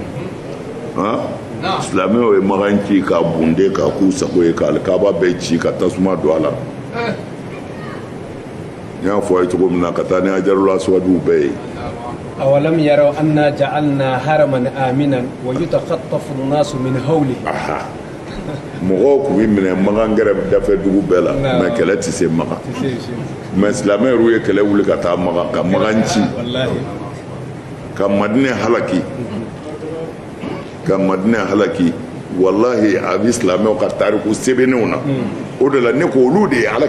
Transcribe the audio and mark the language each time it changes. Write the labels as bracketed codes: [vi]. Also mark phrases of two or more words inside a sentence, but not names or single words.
[bm] na silamɛw ye magan ci ka bunde ka k'u sago ye ka alikaba bɛɛ ci ka tasuma don a la n y'a fɔ a ye cogo min na ka taa ni hajarul aswadiw bɛɛ ye [ar] أولم يروا أنا جعلنا حرما آمنا ويتخطف الناس من حوله [bm] mɔgɔw kun bɛ minɛ magan gɛrɛ dafɛ dugu bɛɛ la mɛ kɛlɛ tɛ se magan mɛ silamɛw ye kɛlɛ wuli ka taa magan ka magan ci ka madinɛ halaki wallahi a bɛ silamɛw ka tariku sɛbɛnnenw na o de la ne ko olu de ye ala